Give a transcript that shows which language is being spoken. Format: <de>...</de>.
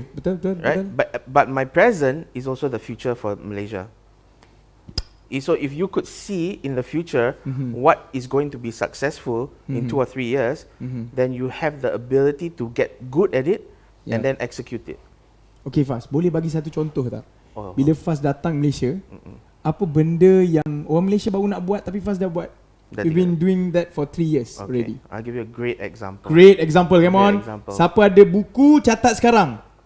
<ms>Betul.</ms> <en>Right, but my present is also the future for Malaysia. So if you could see in the future what is going to be successful in 2 or 3 years, then you have the ability to get good at it and then execute it.</en> <ms>Okay Faz, boleh bagi satu contoh tak? Bila Faz datang Malaysia, apa benda yang orang Malaysia baru nak buat tapi Faz dah buat?</ms> <en>We've been doing that for 3 years already. I'll give you a great example. Come on.</en> <ms>Siapa ada buku, catat sekarang.</ms>